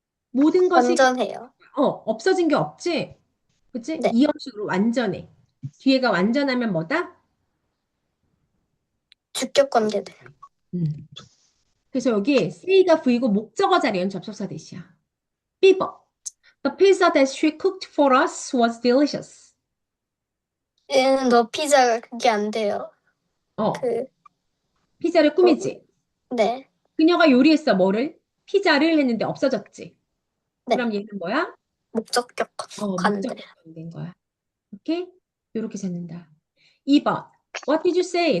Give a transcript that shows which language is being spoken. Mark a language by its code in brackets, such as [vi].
[ko] 모든 것이, 완전해요. 없어진 게 없지? 그치? 네. 이 형식으로 완전해. 뒤에가 완전하면 뭐다? 주격 관계대. 음. 그래서 여기 say가 V고 목적어 자리엔 접속사 대시야. B번. [en] The pizza that she cooked for us was delicious. [ko] 얘는 너 피자가 그게 안 돼요. 어, 그, 피자를 꾸미지. 네. 그녀가 요리했어, 뭐를? 피자를 했는데 없어졌지. 네. 그럼 얘는 뭐야? 목적격 관대. 목적어 된 거야. 오케이? 이렇게 잡는다. 2번. [en] What did you say?